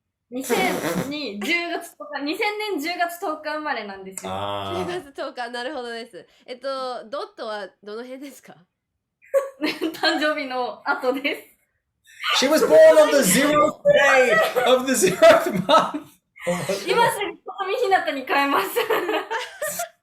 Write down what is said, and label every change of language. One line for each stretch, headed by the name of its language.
Japanese: 2000に10月10日、2000年10月10日生まれなんですよ。 10 Ah. 月10日なるほどです。ドットはどの辺ですか？誕生日の後です。
English: She was born on the 0th day of the 0th month.
Japanese: 今すぐことみひなたに変えます。